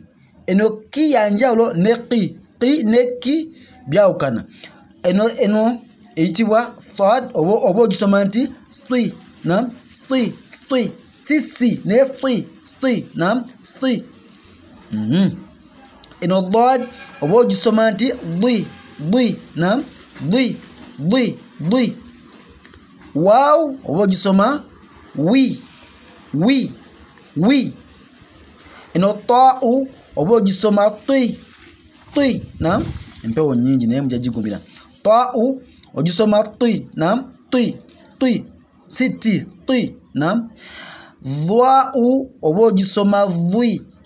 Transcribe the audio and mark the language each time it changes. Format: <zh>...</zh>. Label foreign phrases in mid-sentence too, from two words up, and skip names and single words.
<lg>Eno ki yanjawulo ne qi. Qi ne ki byawukana. Eno eyitibwa sad oba ogisoma nti sti. Naam, sti. Si ne sti. Naam, sti. Eno dad oba ogisoma nti di. Naam, di. Waw oba ogisoma wi. Eno ta'u oba ogisoma ti. Naam, empewo nyingi naye mujja gigumbira. Ta'u ogisoma ti. Naam, ti. Siti. Naam. Dha'u oba ogisoma vi.</lg>